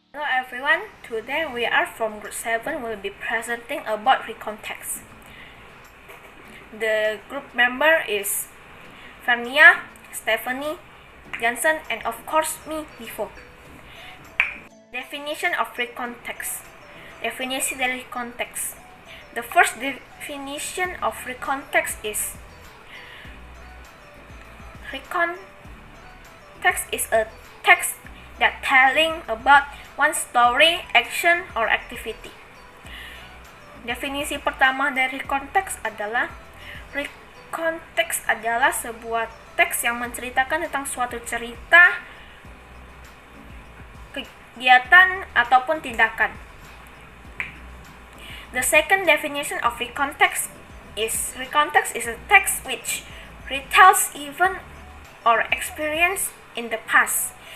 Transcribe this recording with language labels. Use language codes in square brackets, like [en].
[en] Hello everyone, today we are from group 7 will be presenting about recontext. The group member is Fania, Stephanie, Johnson, and of course me, Vivo. Definition of recontext. [id] Definisi dari recontext. [en] The first definition of recontext is recontext is a text that telling about one story, action, or activity. [id] Definisi pertama dari recontext adalah recontext adalah sebuah teks yang menceritakan tentang suatu cerita, kegiatan, ataupun tindakan. [en] The second definition of recontext is a text which retells event or experience in the past.